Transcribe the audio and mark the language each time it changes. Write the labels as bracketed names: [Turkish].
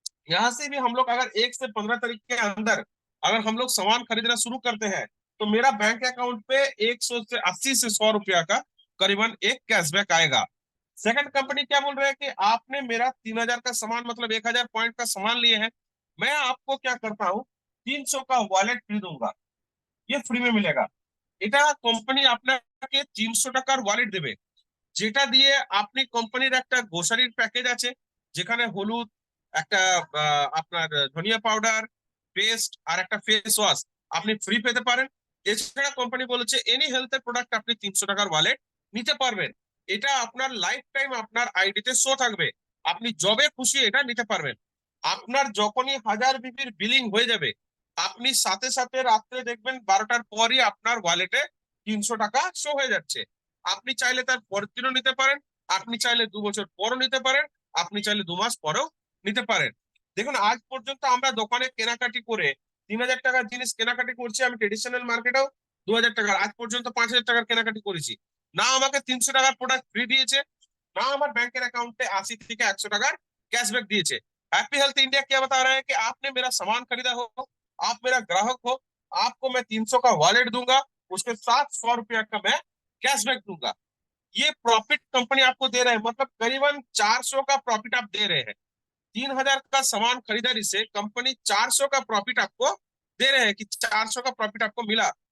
[Hindi] यहाँ से भी हम लोग अगर 1 से 15 तारीख के अंदर अगर हम लोग सामान खरीदना शुरू करते हैं, तो मेरा बैंक अकाउंट पे 180 से 100 रुपया का करीबन एक कैशबैक आएगा। सेकंड कंपनी क्या बोल रहे हैं कि आपने मेरा 3,000 का सामान मतलब 1,000 पॉइंट का सामान लिए हैं, मैं आपको क्या करता हूँ, 300 का वॉलेट फ्री दूंगा। ये फ्री में मिलेगा। [Bangla] এটা কোম্পানি আপনাকে 300 টাকার ওয়ালেট দেবে, যেটা দিয়ে আপনি কোম্পানির একটা গ্রোসারির প্যাকেজ আছে, যেখানে হলুদ, একটা আপনার ধনিয়া পাউডার, পেস্ট আর একটা ফেস ওয়াশ আপনি ফ্রি পেতে পারেন। এছাড়া কোম্পানি বলেছে এনি হেলথের প্রোডাক্ট আপনি 300 টাকার ওয়ালেট নিতে পারবেন। এটা আপনার লাইফ টাইম আপনার আইডিতে শো থাকবে, আপনি যবে খুশি এটা নিতে পারবেন। আপনার যখনই হাজার বিবির বিলিং হয়ে যাবে, আপনি সাথে সাথে রাত্রে দেখবেন 12টার পরই আপনার ওয়ালেটে 300 টাকা শো হয়ে যাচ্ছে। আপনি চাইলে তার পরের দিনও নিতে পারেন, আপনি চাইলে 2 বছর পরও নিতে পারেন, আপনি চাইলে 2 মাস পরেও নিতে পারেন। দেখুন আজ পর্যন্ত আমরা দোকানে কেনাকাটি করে 3,000 টাকার জিনিস কেনাকাটি করছি আমি ট্রেডিশনাল মার্কেটেও, 2000 টাকার, আজ পর্যন্ত 5000 টাকার কেনাকাটি করেছি, না আমাকে 300 টাকার প্রোডাক্ট ফ্রি দিয়েছে, [Hindi] ना हमारे बैंक अकाउंट पे [Bangla] 80 থেকে 100 টাকার [Hindi] कैशबैक दिए। हैप्पी हेल्थ इंडिया क्या बता रहा है कि आपने मेरा सामान खरीदा हो, आप मेरा ग्राहक हो, आपको मैं 300 का वॉलेट दूंगा, उसके साथ 100 रुपया का मैं कैशबैक दूंगा। ये प्रॉफिट कंपनी आपको दे रहे हैं, मतलब करीबन 400 का प्रॉफिट आप दे रहे हैं। 3000 का सामान खरीदारी से कंपनी 400 का प्रॉफिट आपको दे रहे हैं कि 400 का प्रॉफिट आपको मिला।